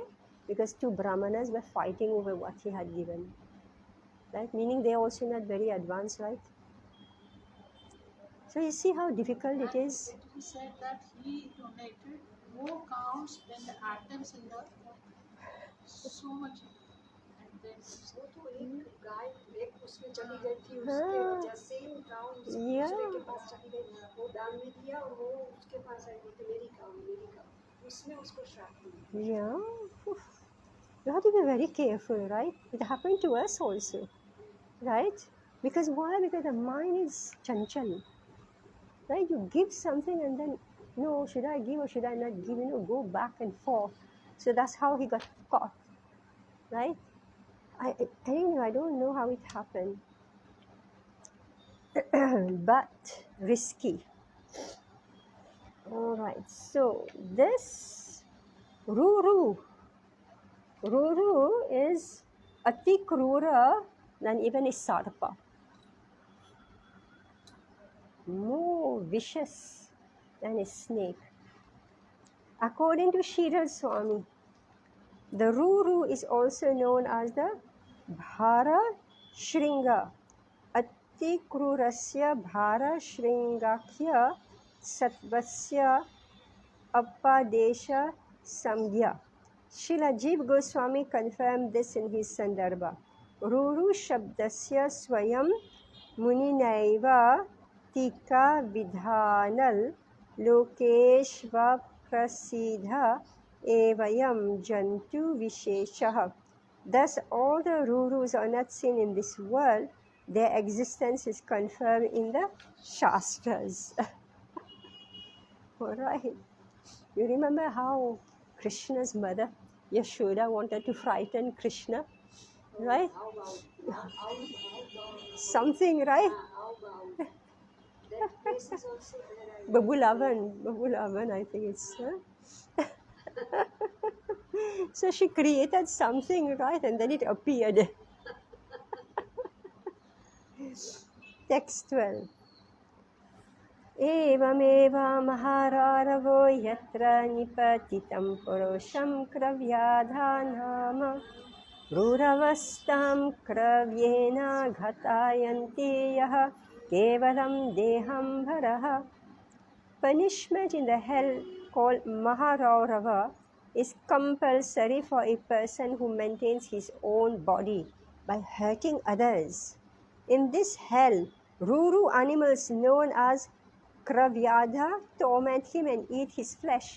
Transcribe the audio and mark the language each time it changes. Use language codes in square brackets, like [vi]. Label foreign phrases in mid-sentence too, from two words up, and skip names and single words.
[en] Because two brahmanas were fighting over what he had given. Right? Meaning they are also not very advanced, right? So you see how difficult it is. he said that he donated more counts than the atoms in the so much. And then [hi] वो तो एक गाय एक उसमें चली गई थी उसके हाँ, वजह से गाँव [en] yeah, [hi] दूसरे के पास चली गई वो दान में दिया और वो उसके पास आई बोलते मेरी गाँव उसने उसको श्राप दिया [en] yeah. You have to be very careful, right? It happened to us also, right? Because why? Because the mind is chanchal, right? You give something and then, no, should I give or should I not give? Go back and forth. So that's how he got caught, right? I don't know how it happened, but risky. All right. So this Ruru is [sa] ati krura [en] than even a sarpa. More vicious than a snake. According to Sridhar Swami, the Ruru is also known as the Bhara Shringa. [sa] Ati krurasya Bhara Shringakhya Satvasya Appadesha Samgya. [en] Srila Jiva Goswami confirmed this in his Sandarbha. [sa] Ruru Shabdasya Swayam Muninaiva Tika Vidhanal Lokeshva Prasidha Evayam Jantu Visheshaha. [en] Thus, all the Rurus are not seen in this world. Their existence is confirmed in the Shastras. All right. You remember how Krishna's mother, Yashoda, wanted to frighten Krishna, right? Something, right? that place is also where Babulavan, I think it's. So she created something, right? And then it appeared. Text 12. [sa] एवमेव महारारवो यत्र निपतितं पुरुषं क्रव्याधा नाम क्रूरवस्थां क्रव्येन घतायन्ति यः केवलं देहं भरः. [en] Punishment in the hell called Maharaurava is compulsory for a person who maintains his own body by hurting others. In this hell, Ruru animals known as Kravyadha torment him and eat his flesh.